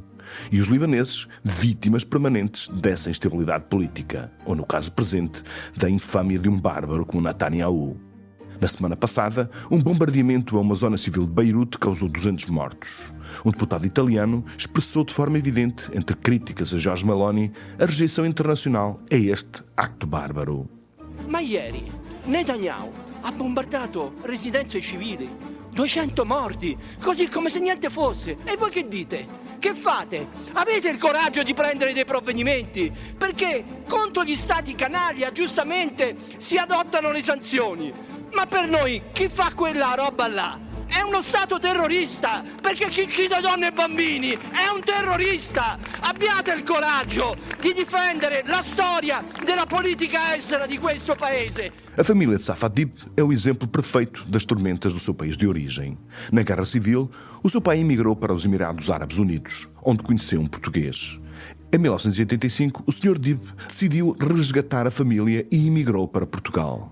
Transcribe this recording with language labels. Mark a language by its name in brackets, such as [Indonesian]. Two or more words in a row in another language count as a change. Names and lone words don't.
[Portuguese] E os libaneses, vítimas permanentes dessa instabilidade política, ou no caso presente, da infâmia de um bárbaro como Netanyahu. Na semana passada, um bombardeamento a uma zona civil de Beirute causou 200 mortos. Um deputado italiano expressou de forma evidente, entre críticas a Giorgia Meloni, a rejeição internacional a este acto bárbaro. [Italian] Ma ieri Netanyahu ha bombardato residenze civili, 200 morti, così come se niente fosse. E voi che dite? Che fate? Avete il coraggio di prendere dei provvedimenti? Perché contro gli stati canaglia, giustamente, si adottano le sanzioni. Ma per noi chi fa quella roba là è uno stato terrorista, perché chi uccide donne e bambini è un terrorista. Abbiate il coraggio di difendere la storia della politica estera di questo paese. [Portuguese] A família de Safaa Dib é o exemplo perfeito das tormentas do seu país de origem. Na Guerra Civil, o seu pai emigrou para os Emirados Árabes Unidos, onde conheceu um português. Em 1985, o Sr. Dib decidiu resgatar a família e emigrou para Portugal.